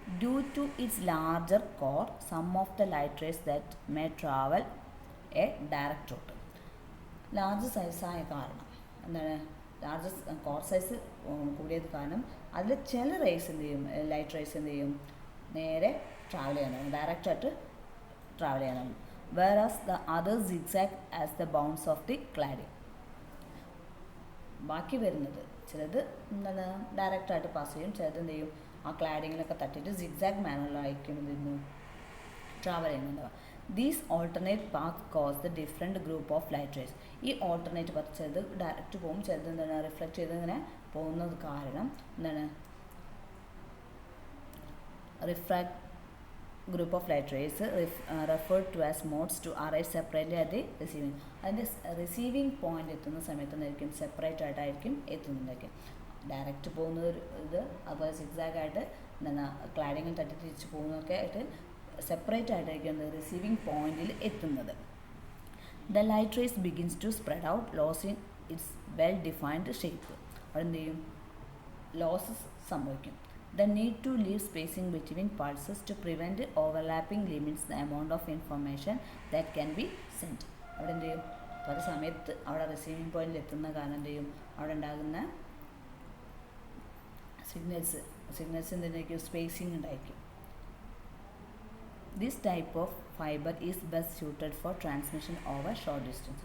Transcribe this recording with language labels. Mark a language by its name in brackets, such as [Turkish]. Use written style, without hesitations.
[English] Due to its larger core some of the light rays that may travel a direct route. [Malayalam] Large സൈസായ കാരണം എന്താണ്, large core size കൂടിയത് കാരണം അതിൽ ചില raise എന്ത് ചെയ്യും, ലൈറ്റ് റേസ് എന്ത് ചെയ്യും, നേരെ ട്രാവൽ ചെയ്യാനാണ്, ഡയറക്റ്റായിട്ട് ട്രാവൽ ചെയ്യാനാണ്. [English] whereas the other zigzag as the bounds of the cladding. [Malayalam] ബാക്കി വരുന്നത് ചിലത് എന്താണ് ഡയറക്റ്റായിട്ട് പാസ് ചെയ്യും, ചിലത് എന്ത് ചെയ്യും ആ ക്ലാഡിങ്ങിലൊക്കെ തട്ടിയിട്ട് സിഗ്സാഗ് മാനറിലായിരിക്കും എന്ത് ചെയ്യുന്നു travel ചെയ്യുന്നുണ്ടാവുക. [English] These alternate path cause the different group of light rays. [Malayalam] ഈ ഓൾട്ടർനേറ്റ് പാത്ത് ചിലത് ഡയറക്റ്റ് പോകും, ചിലത് എന്താണ് റിഫ്ലക്റ്റ് ചെയ്ത് ഇങ്ങനെ പോകുന്നത് കാരണം എന്താണ് refract [English] group of light rays referred to as modes to arrive separately at the receiving. [Malayalam] അതിൻ്റെ റിസീവിങ് പോയിന്റ് എത്തുന്ന സമയത്ത് എന്തായിരിക്കും സെപ്പറേറ്റ് ആയിട്ടായിരിക്കും എത്തുന്നുണ്ടായിരിക്കും. ഡയറക്റ്റ് പോകുന്നത് ഇത്, അതുപോലെ സിക്സാഗ് ആയിട്ട് എന്താണ് ക്ലാഡിങ്ങിൽ തട്ടി തിരിച്ച് പോകുന്നതൊക്കെ ആയിട്ട് സെപ്പറേറ്റ് ആയിട്ടായിരിക്കും റിസീവിങ് പോയിന്റിൽ എത്തുന്നത്. [English] The light rays begins to spread out losing its well defined shape. [Malayalam] അവിടെ എന്ത് ചെയ്യും, ലോസസ് സംഭവിക്കും. [English] The need to leave spacing between pulses to prevent overlapping limits the amount of information that can be sent. [Malayalam] അവിടെ എന്ത് ചെയ്യും, പല സമയത്ത് അവിടെ റിസീവിങ് പോയിന്റിൽ എത്തുന്ന കാരണം എന്ത് ചെയ്യും, അവിടെ ഉണ്ടാകുന്ന സിഗ്നൽസ് എന്തിനായിരിക്കും, സ്പേസിങ് ഉണ്ടായിരിക്കും. [English] This type of fibre is best suited for transmission over short distance.